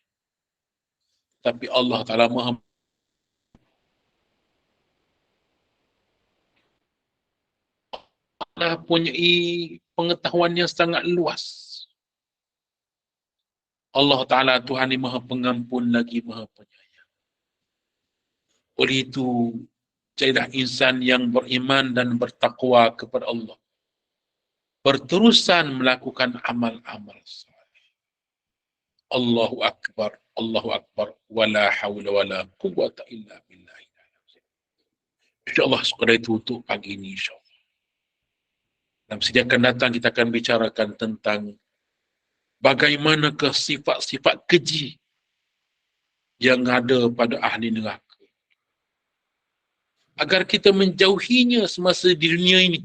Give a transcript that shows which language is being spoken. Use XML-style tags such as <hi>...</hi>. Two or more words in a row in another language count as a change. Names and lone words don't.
<ms>Tapi Allah Ta'ala Maha mempunyai pengetahuan yang sangat luas. Allah Ta'ala Tuhan yang Maha Pengampun lagi Maha Penyayang. Oleh itu, jadilah insan yang beriman dan bertakwa kepada Allah. Berterusan melakukan amal-amal saleh.</ms> <ar>الله أكبر، الله أكبر، ولا حول ولا قوة إلا بالله.</ar> <ms>InsyaAllah sekadar itu untuk pagi ini insyaAllah. Dalam sediakan datang kita akan bicarakan tentang bagaimanakah sifat-sifat keji yang ada pada ahli neraka. Agar kita menjauhinya semasa di dunia ini.</ms>